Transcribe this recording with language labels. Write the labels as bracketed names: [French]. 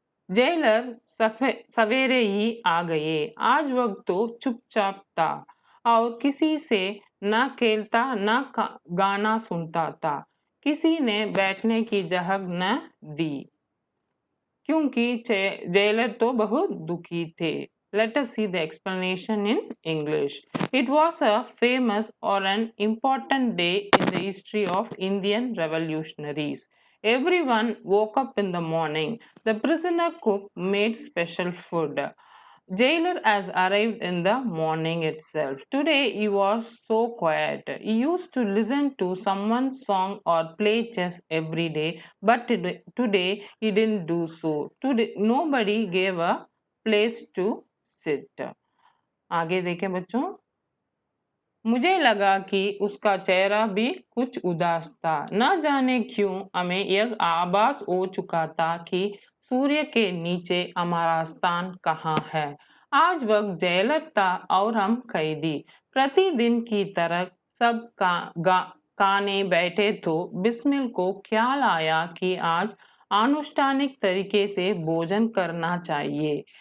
[Hindi] Jailer सवेरे ही आ गए। आज वक्त तो चुपचाप था और किसी से न खेलता न गाना सुनता था। किसी ने बैठने की जगह न दी क्योंकि जेलर तो बहुत दुखी थे. [English] Let us see the explanation in English. It was a famous or an important day in the history of Indian revolutionaries. Everyone woke up in the morning. The prisoner cook made special food. Jailer has arrived in the morning itself. Today he was so quiet. He used to listen to someone's song or play chess every day, but today he didn't do so. Today nobody gave a place to sit. [Hindi] आगे देखें बच्चों. मुझे लगा कि उसका चेहरा भी कुछ उदास था. न जाने क्यों हमें यह आभास हो चुका था कि सूर्य के नीचे हमारा स्थान कहाँ है. आज वक्त जेलर था और हम कैदी. प्रतिदिन की तरह सब खाने बैठे तो बिस्मिल को ख्याल आया कि आज अनुष्ठानिक तरीके से भोजन करना चाहिए.